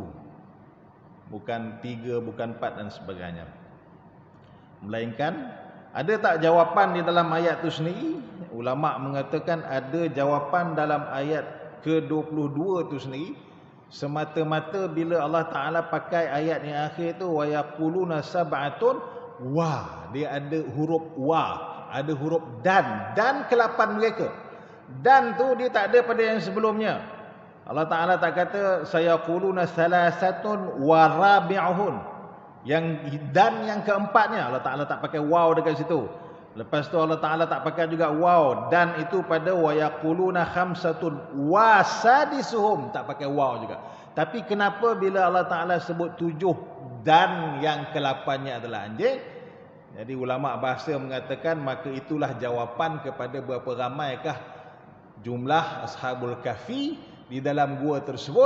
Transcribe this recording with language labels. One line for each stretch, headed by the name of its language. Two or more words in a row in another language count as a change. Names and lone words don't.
Malay: Bukan 3, bukan 4 dan sebagainya. Melainkan ada tak jawapan di dalam ayat itu sendiri? Ulama' mengatakan ada jawapan dalam ayat ke-22 itu sendiri. Semata-mata bila Allah Ta'ala pakai ayat yang akhir tu,
Arabic: ويقولون سبعة و,
Malay: dia ada huruf wa, ada huruf dan ke-8 mereka. Dan tu dia tak ada pada yang sebelumnya. Allah Ta'ala tak kata
Arabic: سيقولون ثلاثة ورابعهم,
Malay: yang dan yang keempatnya. Allah Ta'ala tak pakai waw dekat situ. Lepas tu Allah Ta'ala tak pakai juga waw dan itu pada
Arabic: ويقولون خمسة وسادسهم,
Malay: tak pakai waw juga. Tapi kenapa bila Allah Ta'ala sebut 7 dan yang ke-8-nya adalah anjing? Jadi ulama bahasa mengatakan maka itulah jawapan kepada berapa ramaikah jumlah Ashabul Kahfi di dalam gua tersebut.